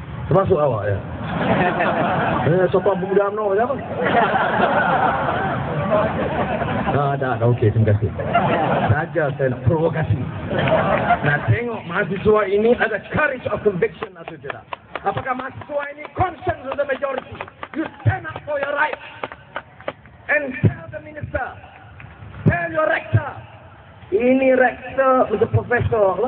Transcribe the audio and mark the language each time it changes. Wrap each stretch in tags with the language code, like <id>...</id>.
<ms>Termasuk awak ya? Sopan pemuda UMNO siapa? Dah, okey, terima kasih. Saja saya nak provokasi. Nak tengok mahasiswa ini ada</ms> <en>courage of conviction</en> <ms>atau tidak. Apakah mahasiswa ini</ms> <en>conscience of the majority? You stand up for your right and tell the minister, tell your rector.</en> <ms>Ini rektor untuk profesor.</ms>